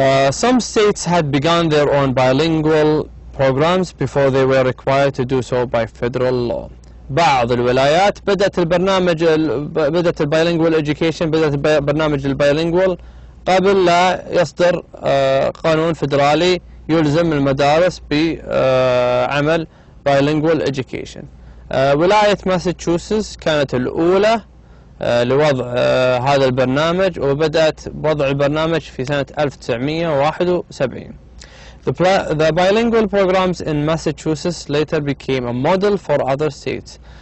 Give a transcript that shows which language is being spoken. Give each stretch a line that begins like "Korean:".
English: Some states had begun their own bilingual programs before they were required to do so by federal law.
Arabic: بعض الولايات بدأت البايلينجوال education، بدأت برنامج البايلينجوال قبل لا يصدر قانون فدرالي يلزم المدارس بعمل
English: bilingual education.
Arabic: ولاية ماساتشوستس كانت الأولى لوضع هذا البرنامج، وبدأت بوضع البرنامج في سنة 1971.
English: The bilingual programs in Massachusetts later became a model for other states.